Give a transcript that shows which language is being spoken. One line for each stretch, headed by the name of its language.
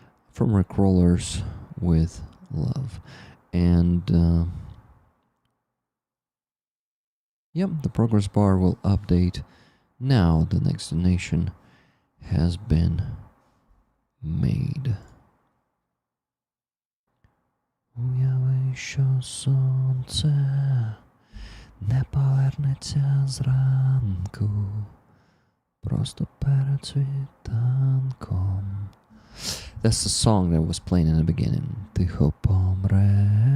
English: From Rick Rollers with love. And, yep, the progress bar will update. Now the next donation has been made.
Ukrainian: Уяви, що сонце не повернеться зранку, просто перед світанком.
English: That's the song that was playing in the beginning. Тихо помре,